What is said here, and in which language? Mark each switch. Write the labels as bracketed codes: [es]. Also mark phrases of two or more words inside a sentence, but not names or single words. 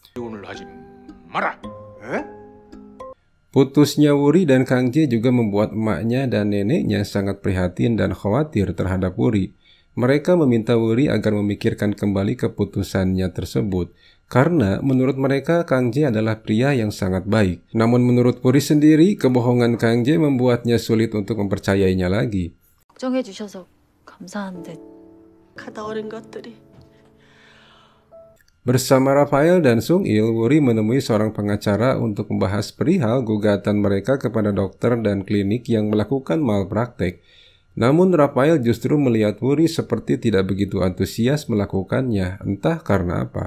[id] Putusnya Wuri dan Kang Jae juga membuat emaknya dan neneknya sangat prihatin dan khawatir terhadap Wuri. Mereka meminta Wuri agar memikirkan kembali keputusannya tersebut, karena menurut mereka Kang Jae adalah pria yang sangat baik. Namun menurut Wuri sendiri, kebohongan Kang Jae membuatnya sulit untuk mempercayainya lagi. [ko] 걱정해주셔서 감사한데 갔다 오는 것들이. [id] Bersama Rafael dan Sung Il, Wuri menemui seorang pengacara untuk membahas perihal gugatan mereka kepada dokter dan klinik yang melakukan malpraktek. Namun Rafael justru melihat Wuri seperti tidak begitu antusias melakukannya, entah karena apa.